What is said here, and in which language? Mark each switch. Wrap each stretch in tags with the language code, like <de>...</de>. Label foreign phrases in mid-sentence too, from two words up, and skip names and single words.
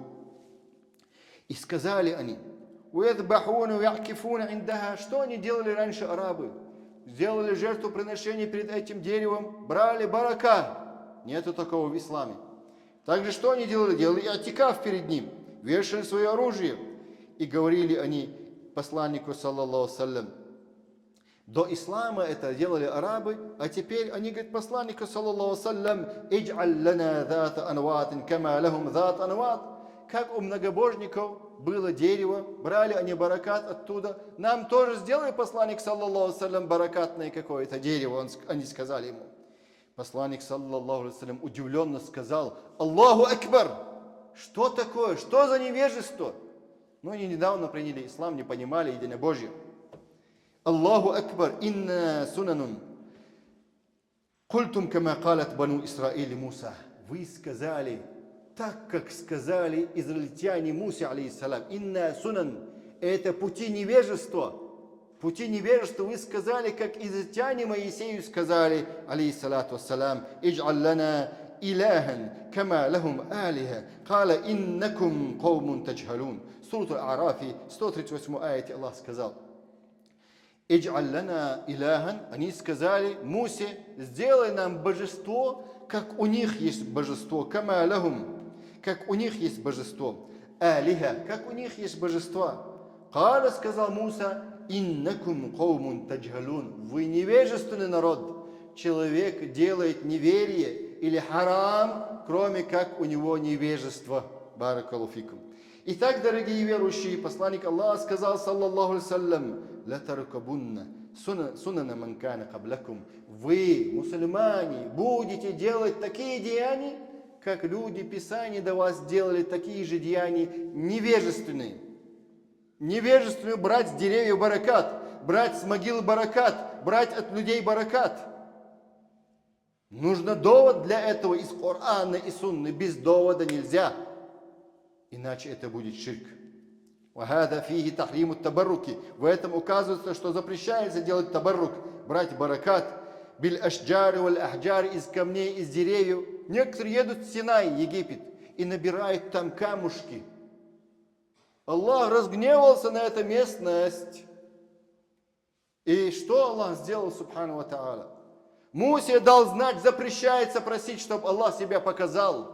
<ru>И сказали они: что они делали раньше арабы? Сделали жертвоприношение перед этим деревом, брали барака. Нету такого в исламе. Также что они делали? Делали иатикаф перед ним, вешали свое оружие. И говорили они посланнику,</ru> <ar>صلى الله عليه و سلم.</ar> <ru>До ислама это делали арабы, а теперь они говорят посланнику,</ru> <ar>صلى الله عليه و سلم اجعل لنا ذات أنواط كما لهم ذات أنواط.</ar> <ru>Как у многобожников было дерево, брали они баракат оттуда, нам тоже сделай, посланник,</ru> <ar>صلى الله عليه و سلم,</ar> <ru>баракатное какое-то дерево. Они сказали ему. Посланник,</ru> <ar>صلى الله عليه و سلم,</ar> <ru>удивленно сказал:</ru> <ar>الله أكبر!</ar> <ru>Что такое? Что за невежество? Но они недавно приняли ислам, не понимали единобожие.</ru> <ar>الله أكبر، إنها سنن. قلتم كما قالت بنو إسرائيل موسى.</ar> <ru>Вы сказали так, как сказали израильтяне Мусе, алейхиссалам.</ru> <ar>إنها سنن.</ar> <ru>Это пути невежества. Пути невежества вы сказали, как израильтяне Моисею сказали,</ru> <ar>عليه الصلاة والسلام اجعل لنا إلها كما لهم آلهة. قال إنكم قوم تجهلون. Сура Аль-А'рафи, 138 аяте</ar> <ru>Аллах сказал:</ru> <ar>اجعل لنا إلها.</ar> <ru>Они сказали Мусе: сделай нам божество, как у них есть божество.</ru> <ar>كما لهم.</ar> <ru>Как у них есть божество. Алиха. Как у них есть божество. Кала, сказал Муса:</ru> <ar>إنكم قوم تجهلون.</ar> <ru>Вы невежественный народ. Человек делает неверие или харам, кроме как у него невежество.</ru> <ar>بارك الله فيكم.</ar> <ru>Итак, дорогие верующие, посланник Аллаха сказал,</ru> <ar>صلى الله عليه و سلم لتركبن سنن من كان قبلكم.</ar> <ru>Вы, мусульмане, будете делать такие деяния, как люди Писания до вас делали такие же деяния невежественные. Невежественные брать с деревьев баракат, брать с могил баракат, брать от людей баракат. Нужно довод для этого из Корана и Сунны. Без довода нельзя. Иначе это будет ширк.</ru> <ar>وَهَذَا فِيهِ تَحْرِيمُ التَّبَرُّكِ.</ar> <ru>В этом указывается, что запрещается делать табаррук, брать баракат,</ru> <ar>بالأشجار والأحجار,</ar> <ru>из камней, из деревьев. Некоторые едут в Синай, Египет, и набирают там камушки. Аллах разгневался на эту местность. И что Аллах сделал,</ru> <ar>سبحانه و تعالى?</ar> <ru>Мусе дал знать, запрещается просить, чтобы Аллах себя показал.</ru>